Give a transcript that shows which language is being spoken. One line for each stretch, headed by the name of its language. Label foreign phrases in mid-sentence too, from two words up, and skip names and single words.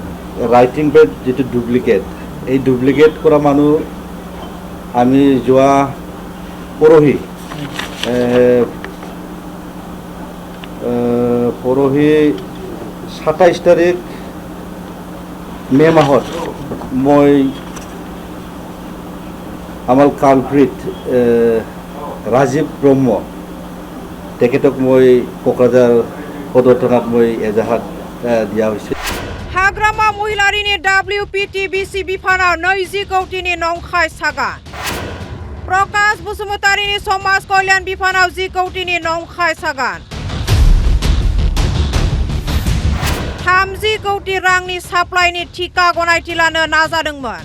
Assamese: ৰাইটিং পেড যেটো ডুপ্লিকেট, এই ডুপ্লিকেট কৰা মানুহ আমি যোৱা পৰহি 27 তাৰিখ মে মাহত মই আমাৰ কালপ্ৰিট ৰাজীৱ ব্ৰহ্ম তেখেতক মই কোকৰাঝাৰ সদৰ থানাত মই এজাহাত দিয়া হৈছে।
Bodo: हाग्रामा महिलारिनि WPTBC बिफानाव 20 कौटिनि नंखाय सागान प्रकाश बसुमतारिनि समाज कल्याण बिफानाव 10 कौटिनि नंखाय सागान 30 कौटि रांनि साप्लाइनि थिका गनायथि लानो नाजादोंमोन।